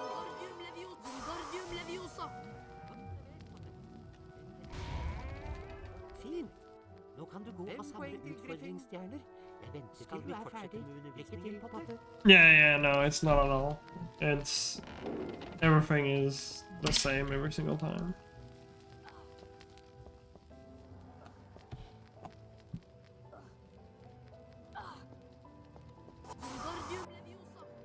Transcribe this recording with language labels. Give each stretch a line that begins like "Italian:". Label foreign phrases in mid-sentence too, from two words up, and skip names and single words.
English: Wingardium Leviosa.
Norwegian: å samle utfordringsstjerner. Jeg venter til du er ferdig. Lykke til, Potter.
English: Yeah, no, it's not at all. It's everything is the same every single time. Wingardium Leviosa!